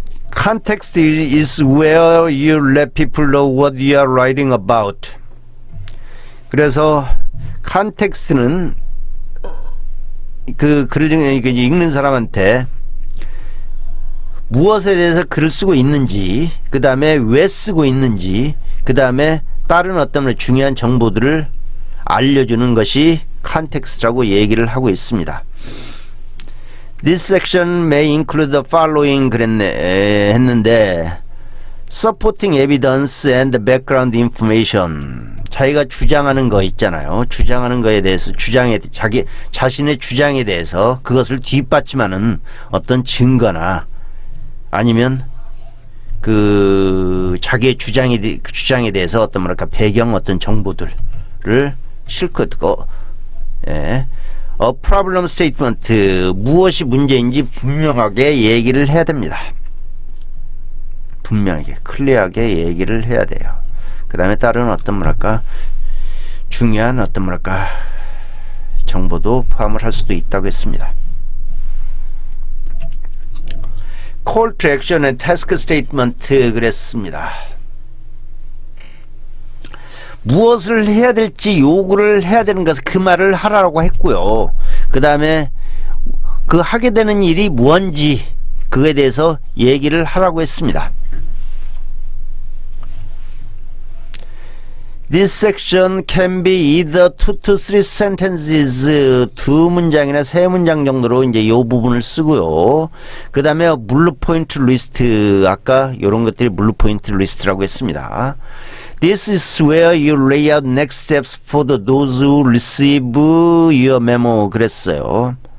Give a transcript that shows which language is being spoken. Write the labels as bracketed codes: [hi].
[en] Context is where you let people know what you are writing about. [ko] 그래서 컨텍스트는 그 글을 읽는 사람한테 무엇에 대해서 글을 쓰고 있는지, 그 다음에 왜 쓰고 있는지, 그 다음에 다른 어떤 중요한 정보들을 알려주는 것이 컨텍스트라고 얘기를 하고 있습니다. [en] This section may include the following [ko] 했는데 [en] supporting evidence and background information. [ko] 자기가 주장하는 거 있잖아요. 주장하는 거에 대해서 자신의 주장에 대해서 그것을 뒷받침하는 어떤 증거나 아니면 그 자기의 주장에 대해서 어떤 뭐랄까 배경 어떤 정보들을 실컷 예. problem statement, 무엇이 문제인지 분명하게 얘기를 해야 됩니다. 분명하게 클리어하게 얘기를 해야 돼요. 그 다음에 다른 어떤 뭐랄까 중요한 어떤 뭐랄까 정보도 포함을 할 수도 있다고 했습니다. [en] Call to action and task statement [ko] 그랬습니다. 무엇을 해야 될지 요구를 해야 되는 것을 그 말을 하라고 했고요. 그 다음에 그 하게 되는 일이 무엇인지 그거에 대해서 얘기를 하라고 했습니다. [en] This section can be either 2 to 3 sentences, [ko] 두 문장이나 세 문장 정도로 이제 이 부분을 쓰고요. 그 다음에 블루 포인트 리스트, 아까 이런 것들이 블루 포인트 리스트라고 했습니다. [en] This is where you lay out next steps for those who receive your memo [ko] 그랬어요.